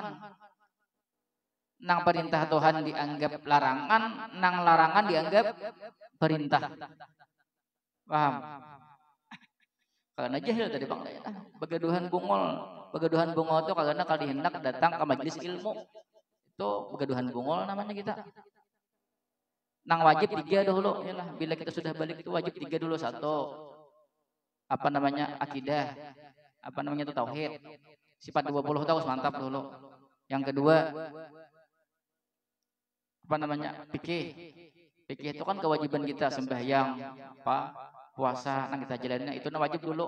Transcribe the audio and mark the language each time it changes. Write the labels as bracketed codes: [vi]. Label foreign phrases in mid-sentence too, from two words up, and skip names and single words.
[bjn] Nang perintah Tuhan dianggap larangan, nang larangan dianggap perintah. Paham? Karena jahil tadi bang, begaduhan bungol. Begaduhan bungol itu karena kali hendak datang ke majelis ilmu. Itu begaduhan bungol namanya kita. Nang wajib 3 dulu, yalah. Bila kita sudah balik itu wajib 3 dulu. 1, apa namanya, akidah. Apa namanya itu tauhid. Sifat 20 tahun mantap dulu. Yang kedua, apa namanya, fikih. Fikih itu kan kewajiban kita, sembahyang, puasa, nang kita jalannya itu wajib dulu.